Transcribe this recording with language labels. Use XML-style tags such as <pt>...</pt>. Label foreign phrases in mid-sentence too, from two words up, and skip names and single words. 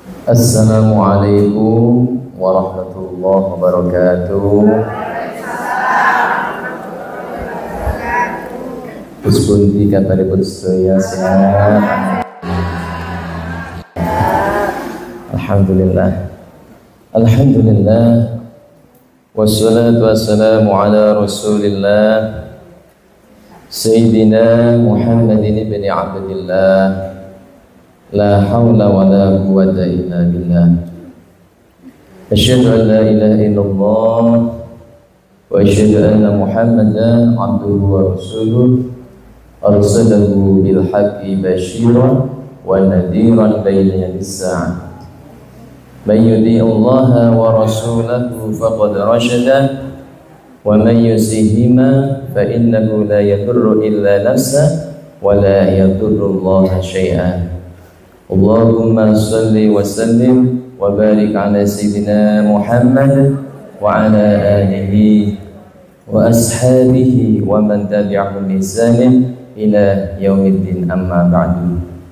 <ar>السلام عليكم ورحمة الله وبركاته.</ar> <jv>Puspunti kabaripun sedaya sehat.</jv> <ar>Alhamdulillah. Alhamdulillah. والصلاة والسلام على رسول الله سيدنا محمد بن عبد الله. لا حول ولا قوة إلا بالله. أشهد أن لا إله إلا الله وأشهد أن محمدا عبده ورسوله أرسله بالحق بشيرا ونذيرا بين يدي الساعة. من يطع الله ورسوله فقد رشد ومن يعصهما فإنه لا يضر إلا نفسه ولا يضر الله شيئا. اللهم صل وسلم وبارك على سيدنا محمد وعلى آله وأصحابه ومن تبعهم بإحسان إلى يوم الدين، أما بعد.</ar>